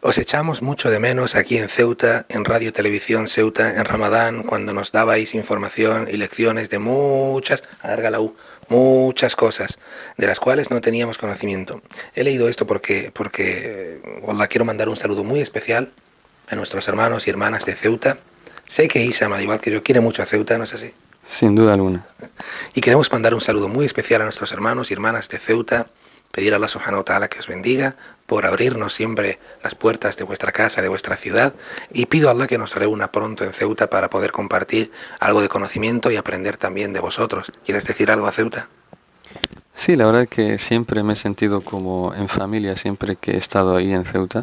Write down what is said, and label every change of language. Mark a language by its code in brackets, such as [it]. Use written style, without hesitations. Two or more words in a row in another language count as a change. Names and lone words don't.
[es] Os echamos mucho de menos aquí en Ceuta, en Radio Televisión Ceuta, en Ramadán, cuando nos dabais información y lecciones de muchas cosas, de las cuales no teníamos conocimiento. He leído esto porque wallah, quiero mandar un saludo muy especial a nuestros hermanos y hermanas de Ceuta. Sé que Isham, al igual que yo, quiere mucho a Ceuta, ¿no es así? Sin duda alguna. Y queremos mandar un saludo muy especial a nuestros hermanos y hermanas de Ceuta, pedir a [ar] الله سبحانه وتعالى [es] que os bendiga por abrirnos siempre las puertas de vuestra casa, de vuestra ciudad, y pido a Allah que nos reúna pronto en Ceuta para poder compartir algo de conocimiento y aprender también de vosotros. ¿Quieres decir algo a Ceuta? Sí, la verdad que siempre me he sentido como en familia, siempre que he estado ahí en Ceuta.